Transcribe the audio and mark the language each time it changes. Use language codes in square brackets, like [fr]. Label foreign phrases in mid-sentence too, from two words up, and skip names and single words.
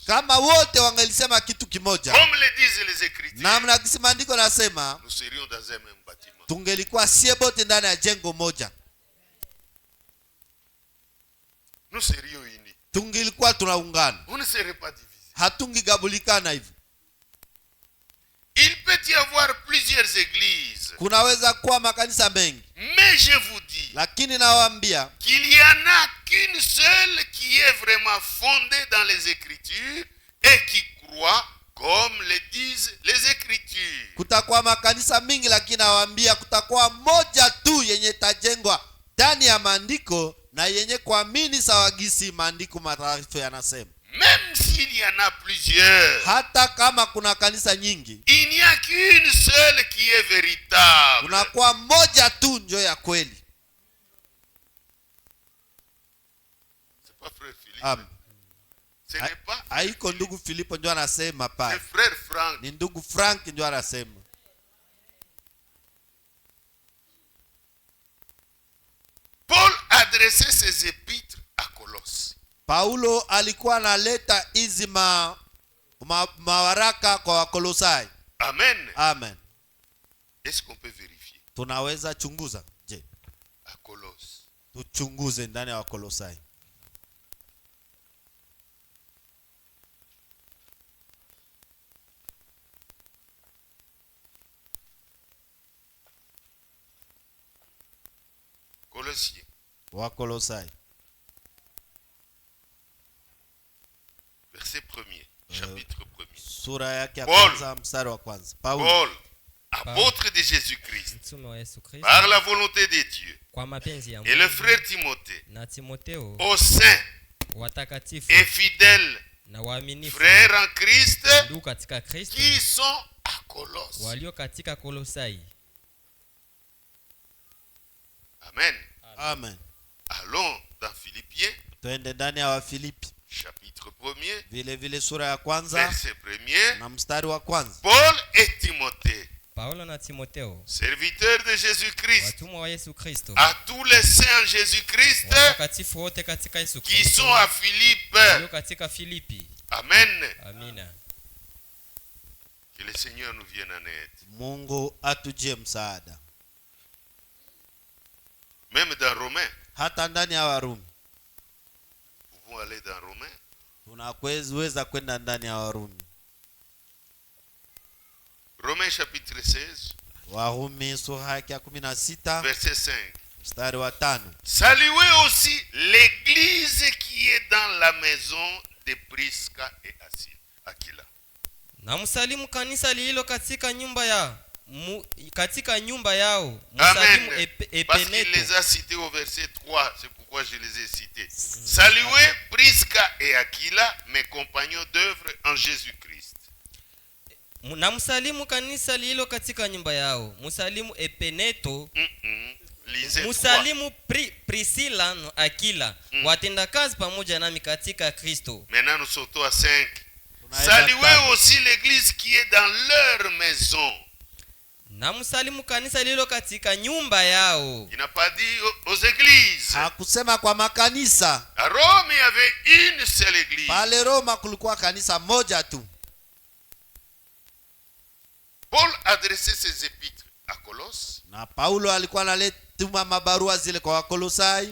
[sw] Kama wote wangelisema kitu kimoja [fr] comme le disent les Écritures, [sw] namna gisi maandiko nasema, [fr] nous serions dans un même bâtiment. [sw] tungelikuwa sie bote ndani ya jengo moja, [fr] Nous serions unis. [sw] tungelikuwa tunaungana, [fr] On ne serait pas divisés. [sw] hatungigabulikana hivi. [fr] Il peut y avoir plusieurs églises, [sw] Kunaweza kuwa makanisa mengi, [fr] mais je vous dis [sw] lakini nawaambia [fr] qu'il n'y en a qu'une seule qui est vraiment fondée dans les Écritures et qui croit comme le disent les Écritures. [sw] kutakuwa makanisa mingi, lakini nawaambia kutakuwa moja tu yenye tajengwa ndani ya maandiko na yenye kuamini sawa gisi maandiko matakatifu yanasema. [fr] Même s'il y en a plusieurs, [sw] Hata kama kuna kanisa nyingi, [fr] il n'y a qu'une seule qui est véritable. [sw] kunakuwa moja tu ndio ya kweli. [fr] C'est pas frère Philippe. Amen. Ce n'est pas [sw] Haiko ndugu Filipo ndio anasema [fr] le [sw] pale, [fr] frère Franck. [sw] ni ndugu Frank ndio anasema. [fr] Paul adressait ses épîtres à Colosse. [sw] Paulo alikuwa analeta hizi mawaraka kwa Wakolosai. Amen. Amen. [fr] Est-ce qu'on peut vérifier [sw] Tunaweza chunguza. Je, [fr] à Colosse? [sw] tuchunguze ndani ya Wakolosai. [fr] Colossiens, [sw] Wakolosai [fr] verset 1er, chapitre 1er. [sw] sura yake ya Paul. kwanza mstari wa kwanza. Paulo [fr] Paul, apôtre de Jésus-Christ, [sw] mtume wa Yesu Kristo [fr] par la volonté de Dieu, [sw] kwa mapenzi ya [fr] et le [sw] Mungu, [fr] frère Timothée, [sw] na Timotheo [fr] aux saints [sw] watakatifu [fr] et fidèles [sw] na waaminifu [fr] frères en Christ [sw] ndugu katika Kristo [fr] qui sont à Colosse. [sw] walio katika Kolosai. Amen. Amen. [fr] Allons dans Philippiens, [sw] Tuende ndani ya Wafilipi [fr] chapitre 1er, [sw] vile vile sura ya kwanza [fr] verset 1er. [sw] na mstari wa kwanza. [fr] Paul et Timothée, [sw] Paulo na Timotheo [fr] serviteurs de Jésus-Christ, [sw] watumwa wa Yesu Kristo [fr] à tous les saints en Jésus-Christ [sw] watakatifu wote katika Yesu [fr] qui sont [sw] Kristo [fr] à Philippe. [sw] walio katika Filipi. Amen. Amina. [fr] Que le Seigneur nous vienne en aide. [sw] Mungu atujie msaada. [fr] Même dans Romains, [sw] Hata ndani ya Warumi [fr] nous pouvons aller dans Romains, [sw] tunaweza kwenda ndani ya Warumi. [fr] Romains chapitre 16, [sw] Warumi sura yake ya 16 [fr] verset 5. [sw] mstari wa 5. [fr] Saluez aussi l'église qui est dans la maison de Prisca et Aquila. [sw] Na msalimu kanisa lililo katika nyumba yao. Amen. Msalimu [fr] Parce qu'il [sw] Epeneto. [fr] les a cités au verset 3, c'est pourquoi je les ai cités. Saluez Prisca et Aquila, mes compagnons d'œuvre en Jésus-Christ. [sw] Na msalimu kanisa lililo katika nyumba yao. Msalimu Epeneto. [fr] Lisez 3. [sw] Msalimu Priscilla na Aquila. Watendakazi pamoja nami katika Kristo. [fr] Maintenant nous sautons à 5. [sw] Tunaenda [fr] Saluez [sw] tano. [fr] aussi l'église qui est dans leur maison. [sw] Na msalimu kanisa lililo katika nyumba yao. [fr] Il n'a pas dit aux églises. [sw] Hakusema kwa makanisa. [fr] À Rome, il y avait une seule église. [sw] Pale Roma kulikuwa kanisa moja tu. [fr] Paul adressait ses épîtres à Colosse, [sw] Na Paulo alikuwa analetuma mabarua zile kwa Wakolosai,